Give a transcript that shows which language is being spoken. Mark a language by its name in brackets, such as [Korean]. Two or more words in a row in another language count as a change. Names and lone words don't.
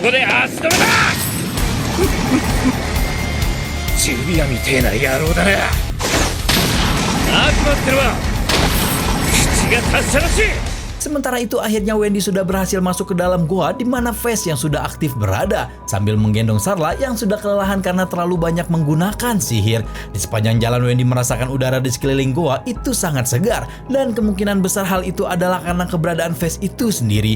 [Japanese] ここで足止めだジュビアみてえな野郎だな。悪魔ってのは口が達者らしい。 [Indonesian] Sementara itu akhirnya Wendy sudah berhasil masuk ke dalam goa di mana Face yang sudah aktif berada sambil menggendong Sarla yang sudah kelelahan karena terlalu banyak menggunakan sihir. Di sepanjang jalan Wendy merasakan udara di sekeliling goa itu sangat segar dan kemungkinan besar hal itu adalah karena keberadaan Face itu sendiri.